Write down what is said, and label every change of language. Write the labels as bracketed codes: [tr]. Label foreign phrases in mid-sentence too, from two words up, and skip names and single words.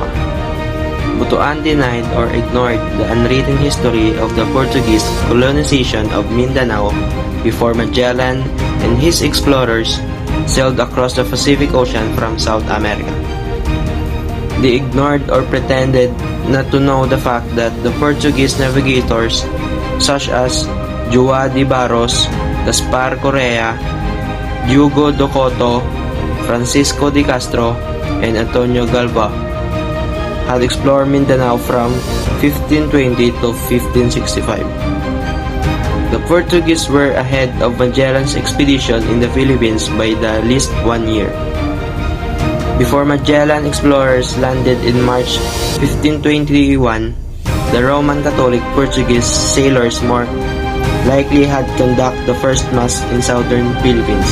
[en] Butuan denied or ignored the unwritten history of the Portuguese colonization of Mindanao before Magellan and his explorers sailed across the Pacific Ocean from South America. They ignored or pretended not to know the fact that the Portuguese navigators such as João de Barros, Gaspar Correa, Diogo do Couto, Francisco de Castro, and Antonio Galva had explored Mindanao from 1520 to 1565. The Portuguese were ahead of Magellan's expedition in the Philippines by the least 1 year. Before Magellan explorers landed in March 1521, the Roman Catholic Portuguese sailors more likely had conducted the first Mass in southern Philippines.